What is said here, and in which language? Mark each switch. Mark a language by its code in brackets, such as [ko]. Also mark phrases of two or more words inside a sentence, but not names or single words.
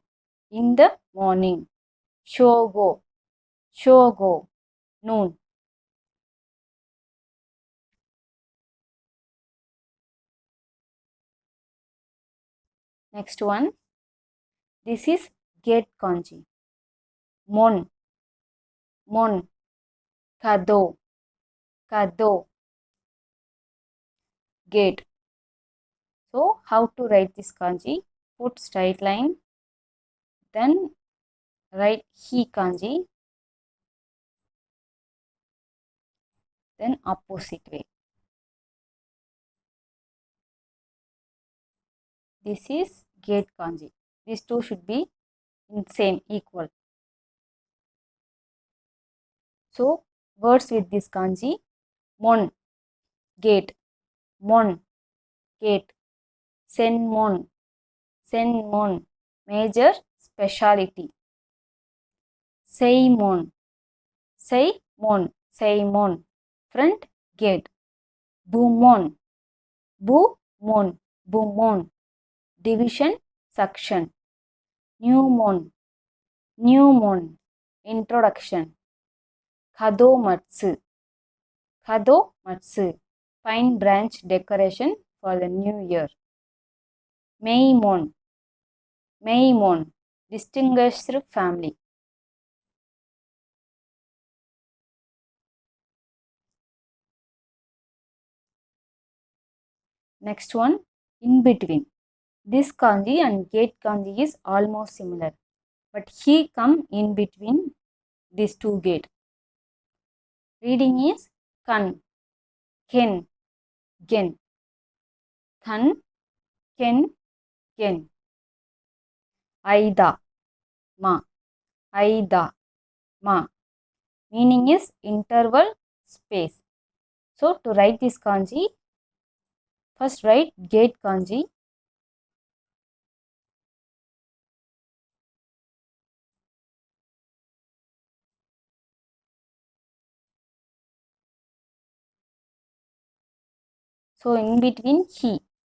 [en] In the morning. Shogo. Shogo. Noon. Next one. This is gate kanji. Mon. [ja] Mon. Kado. [en] Kado. Gate. So how to write this kanji? Put straight line. Then write hi kanji. Then opposite way. This is gate kanji. These two should be in same, equal. So words with this kanji. Mon. Gate. Mon. [ja] Gate. Senmon. Senmon. [en] Major speciality. Seimon. [ja] Seimon. Seimon. [en] Front gate. [ja] Bumon. Bumon. Bumon. [en] Division section. New moon. New moon. Introduction. [ja] Kadomatsu. Kadomatsu. [en] Pine branch decoration for the new year. [ja] Meimon. Meimon. [en] Distinguished family. Next one, in between. This kanji and gate kanji is almost similar, but he come in between these two gate. Reading is [ja] kan, ken, gen. Kan, ken, gen. Aida, ma. Aida, ma. [en] Meaning is interval, space. So to write this kanji, first write gate kanji. So in between he.